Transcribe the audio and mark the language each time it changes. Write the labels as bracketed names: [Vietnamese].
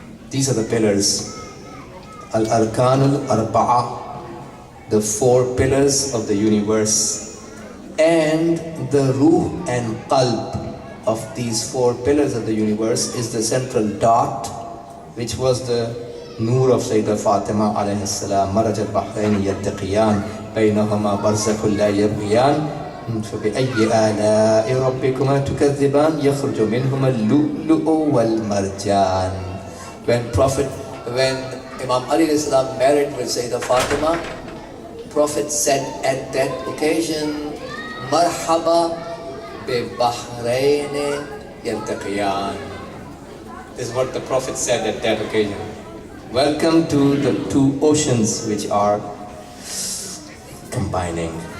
[English] These are the pillars. [Arabic] Al-Arkan al-Arba'a, [English] the four pillars of the universe, and the ruh and qalb of these four pillars of the universe is the central dot, which was the nur of Sayyedah Fatimah alayhi salam. [Arabic] Maraj al-bahrain yattaqiyan baynahuma barzakhun la yabghiyan فبأي آلاء ربكما تكذبان يخرج منهما اللؤلؤ والمرجان. [English] When Imam Ali alayhi salam married with Sayyedah Fatimah, Prophet said at that occasion, [Arabic] Marhaba bi Bahrain yaltaqiyan. [English] This is what the Prophet said at that occasion. Welcome to the two oceans which are combining.